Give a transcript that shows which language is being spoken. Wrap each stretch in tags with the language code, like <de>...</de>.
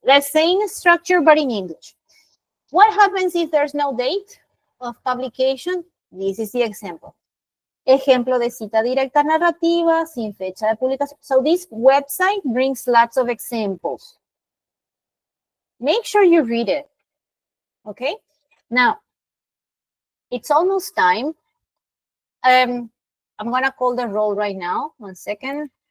<en>The same structure, but in English. What happens if there's no date of publication? This is the example.</en> <es>Ejemplo de cita directa narrativa, sin fecha de publicación.</es> <en>So this website brings lots of examples. Make sure you read it. Okay? Now, it's almost time. I'm going to call the roll right now. 1 second.</en>